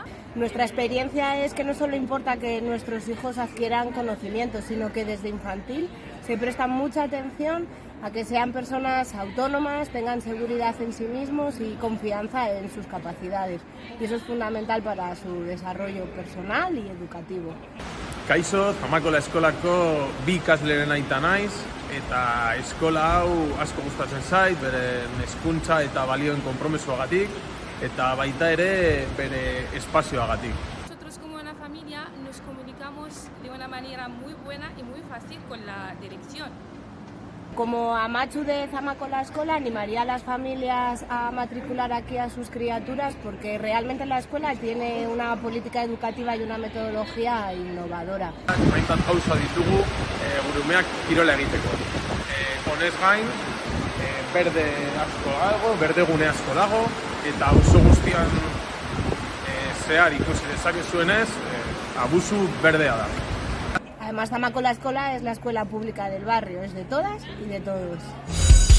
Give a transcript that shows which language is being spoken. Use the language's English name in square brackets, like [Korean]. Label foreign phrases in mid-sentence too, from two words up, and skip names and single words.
[Spanish] Nuestra experiencia es que no solo importa que nuestros hijos adquieran conocimientos, sino que desde infantil se presta mucha atención a que sean personas autónomas, tengan seguridad en sí mismos y confianza en sus capacidades. Y eso es fundamental para su desarrollo personal y educativo. [Basque] Kaixo, Zamacola eskolako bi ikasleren aita naiz, eta eskola hau asko gustatzen zait, beren hezkuntza eta balioen konpromezuagatik, eta baita ere bere espazioagatik. [Spanish] Nosotros como una familia nos comunicamos de una manera muy buena y muy fácil con la dirección. Como Amatxu de Zamacola Escola, animaría a las familias a matricular aquí a sus criaturas porque realmente la escuela tiene una política educativa y una metodología innovadora. [Basque] Hainbat gauza ditugu gure umeak kirola egiteko. Honez gain, berde asko dago, berdegune asko dago, eta auzo guztian zehar ikusi dezakezuenez, abusu berdea da. [Spanish] Además, Zamacola Escola es la escuela pública del barrio, es de todas y de todos.